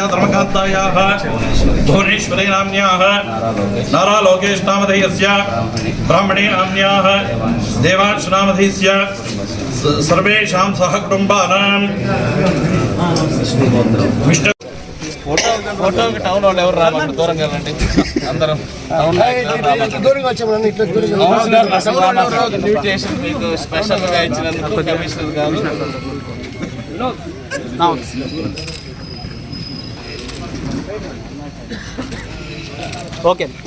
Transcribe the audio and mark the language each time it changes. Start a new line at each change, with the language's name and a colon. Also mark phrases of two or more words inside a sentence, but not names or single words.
Sanskrit: धर्मकान्तायाः भुवनेश्वरी नाम्न्याः नारा लोकेश नामधेयस्य ब्राह्मणी नाम्न्याः देवांश नामधेयस्य सर्वेषां सहकुटुम्बानां
Telugu: विष्णु ఫోటోకి టౌన్ వాళ్ళు ఎవరు రావాలి, దూరంగా వెళ్ళండి. అందరం ఇన్విటేషన్ మీకు స్పెషల్గా ఇచ్చినందుకు కమిషనర్ గారు. ఓకే